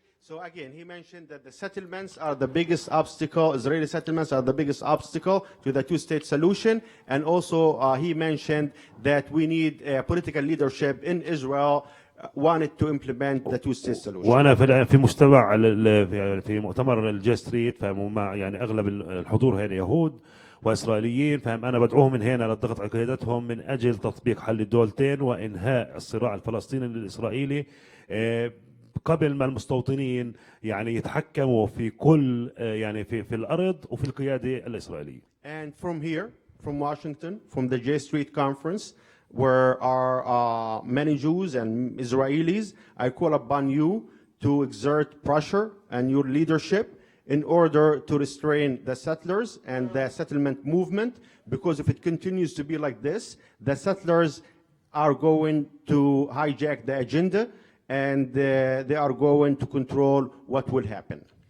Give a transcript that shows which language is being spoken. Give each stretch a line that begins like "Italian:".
English: So again, he mentioned that the settlements are the biggest obstacle, Israeli settlements are the biggest obstacle to the two-state solution. And also he mentioned that we need political leadership in Israel wanted to implement the two-state solution.
Arabic: وأنا في مجتمع في مؤتمر الجاستريت فهم يعني أغلب الحضور هنا يهود وإسرائيليين، فهم أنا بدعوهم من هنا للضغط على قيادتهم من أجل تطبيق حل الدولتين وإنهاء الصراع الفلسطيني الإسرائيلي قبل ما المستوطنين يعني يتحكموا في كل يعني في الأرض وفي القيادة الإسرائيلية.
English: And from here, from Washington, from the J Street Conference, where are many Jews and Israelis, I call upon you to exert pressure and your leadership in order to restrain the settlers and the settlement movement, because if it continues to be like this, the settlers are going to hijack the agenda and they are going to control what will happen.